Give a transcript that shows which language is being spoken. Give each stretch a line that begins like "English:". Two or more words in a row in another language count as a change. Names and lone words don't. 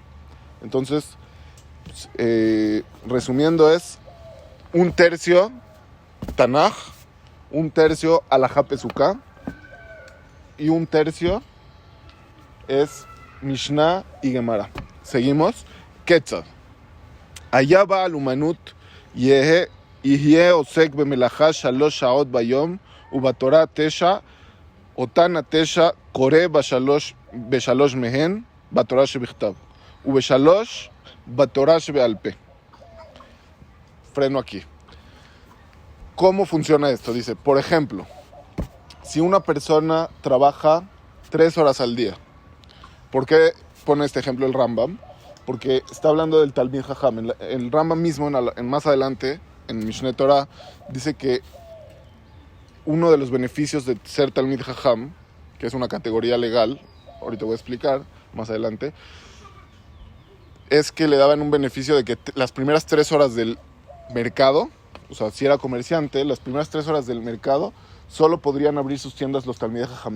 Spanish: Entonces, resumiendo, es un tercio Tanaj, un tercio
Hebrew: הלכה פסוקה,
Spanish: y un tercio es Mishnah y Gemara. Seguimos. Ketzad.
Hebrew: היה בעל אומנות, יהיה עוסק במלאכה שלוש שעות ביום, ובתורה תשע, אותן תשע, קורא בשלוש מהן, בתורה שבכתב, ובשלוש, בתורה שבעל פה.
Spanish: Freno aquí. ¿Cómo funciona esto? Dice, por ejemplo, si una persona trabaja 3 horas al día, ¿por qué pone este ejemplo el Rambam? Porque está hablando del
Hebrew: תלמיד חכם.
Spanish: El Rambam mismo, más adelante, en Mishneh Torah, dice que uno de los beneficios de ser
Hebrew: תלמיד חכם,
Spanish: que es una categoría legal, ahorita voy a explicar, más adelante, es que le daban un beneficio de que las primeras 3 horas del mercado, o sea, si era comerciante, las primeras 3 horas del mercado solo podrían abrir sus tiendas los
Hebrew: תלמידי חכמים.